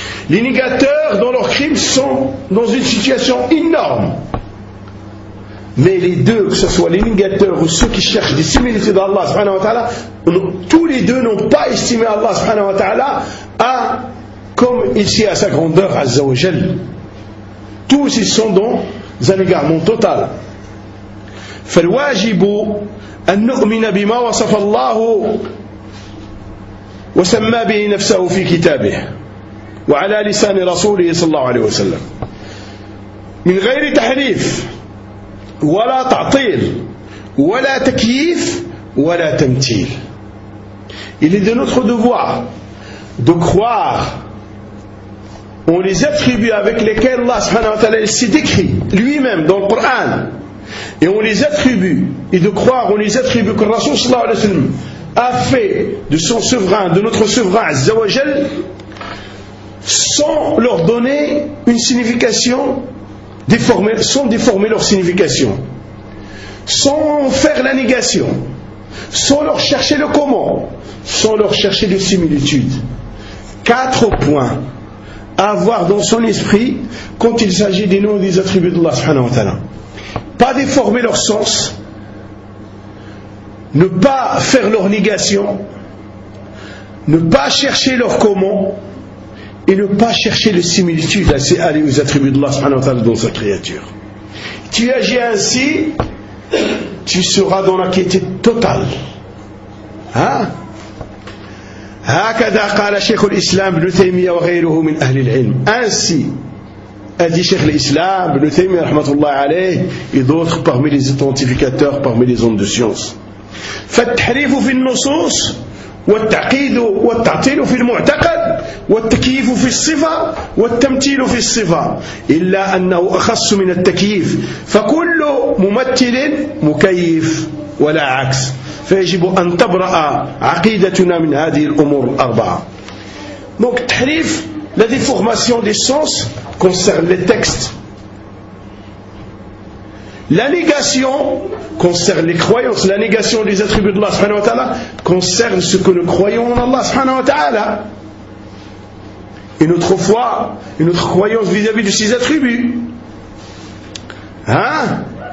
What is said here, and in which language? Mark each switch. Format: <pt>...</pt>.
<fr>Les négateurs dans leurs crimes sont dans une situation énorme, mais les deux, que ce soit les négateurs ou ceux qui cherchent des similitudes d'Allah subhanahu wa ta'ala, tous les deux n'ont pas estimé Allah subhanahu wa ta'ala à, comme ici à sa grandeur azza wa jal. Tous ils sont dans un égarement total.</fr> <ar>فالواجب أن نؤمن بما وصف الله وسمى به نفسه في كتابه وعلى لسان رسوله صلى الله عليه وسلم من غير تحريف ولا تعطيل ولا تكييف ولا تمثيل.</ar> <fr>Il est de notre devoir de croire en les attributs avec lesquels Allah subhanahu wa ta'ala s'est décrit lui-même dans le Coran, et on les attribue, et de croire on les attributs que le Rasoul sallallahu alayhi wa sallam a fait de son souverain, de notre souverain azza wa jal, sans leur donner une signification déformée, sans déformer leur signification, sans faire la négation, sans leur chercher le comment, sans leur chercher de similitude. Quatre points à avoir dans son esprit quand il s'agit des noms et des attributs d'Allah subhanahu wa ta'ala: pas déformer leur sens, ne pas faire leur négation, ne pas chercher leur comment, et ne pas chercher les similitudes à les attributs d'Allah subhanahu wa ta'ala dans sa créature. Tu agis ainsi, tu seras dans la quiétude totale. Hein?</fr> <ar>هكذا قال شيخ الإسلام ابن تيمية وغيره من أهل العلم.</ar> <fr>Ainsi a dit Cheikh l'Islam Ibn Taymiyyah rahmatullah alayh et d'autres parmi les authentificateurs, parmi les hommes de science.</fr> <ar>فالتحريف في النصوص والتعقيد والتعطيل في المعتقد والتكييف في الصفة والتمثيل في الصفة إلا أنه أخص من التكييف فكل ممثل مكيف ولا عكس فيجب أن تبرأ عقيدتنا من هذه الأمور الأربعة.</ar> <fr>Donc التحريف, la déformation des sens concerne les textes. La négation concerne les croyances. La négation des attributs d'Allah subhanahu wa ta'ala concerne ce que nous croyons en Allah subhanahu wa ta'ala, et notre foi, et notre croyance vis-à-vis de ces attributs. Hein?</fr>